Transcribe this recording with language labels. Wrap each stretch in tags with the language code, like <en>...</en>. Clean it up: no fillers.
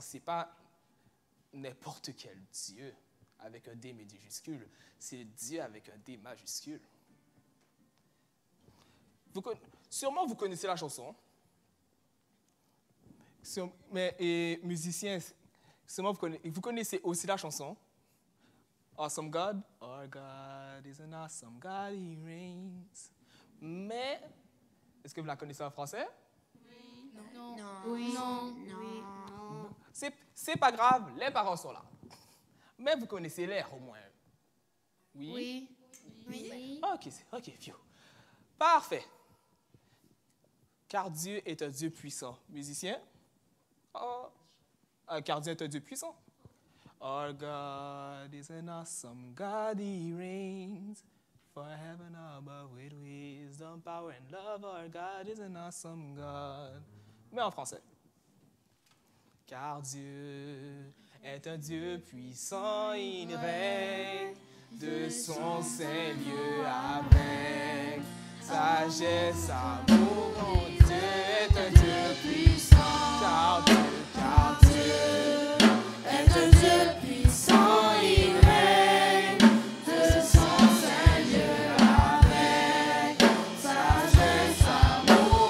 <fr>Ce n'est pas n'importe quel Dieu avec un D majuscule. C'est Dieu avec un D majuscule. Sûrement, vous connaissez la chanson. Mais musiciens, sûrement, vous connaissez aussi la chanson.</fr> <en>Awesome God. Our God is an awesome God, He reigns.</en> <fr>Mais, est-ce que vous la connaissez en français? Non. Oui. Non. C'est pas grave, les parents sont là. Mais vous connaissez l'air au moins. Oui? Oui. Ok, phew. Parfait. Car Dieu est un Dieu puissant. Musicien? Car Dieu est un Dieu puissant.</fr> <en>Our God is an awesome God, He reigns. For heaven above with wisdom, power and love, our God is an awesome God.</en> <fr>Mais en français. Car Dieu est un Dieu puissant, il règne de son saint lieu avec sagesse, amour. Mon Dieu est un Dieu puissant, car Dieu est un Dieu puissant, il règne de son saint lieu avec sagesse, amour.</fr>